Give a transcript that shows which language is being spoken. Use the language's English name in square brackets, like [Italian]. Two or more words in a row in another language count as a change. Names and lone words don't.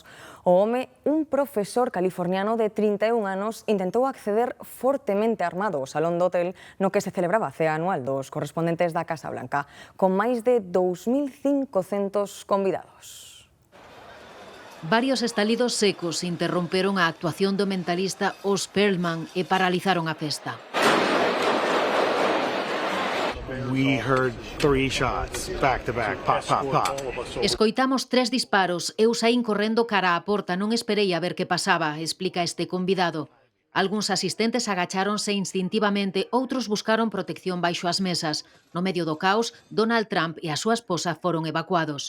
[Galician] O home, un profesor californiano de 31 anos, intentou acceder fortemente armado ao salón do hotel no que se celebraba a cea anual dos correspondentes da Casa Blanca, con máis de 2.500 convidados. Varios estalidos secos interromperon a actuación do mentalista Oz Perlman e paralizaron a festa. [English] We heard 3 shots, back to back, pop, pop, pop. [Galician] Escoitamos 3 disparos, eu saín correndo cara á porta, non esperei a ver que pasaba, explica este convidado. Algúns asistentes agacháronse instintivamente, outros buscaron protección baixo as mesas. No medio do caos, Donald Trump e a súa esposa foron evacuados.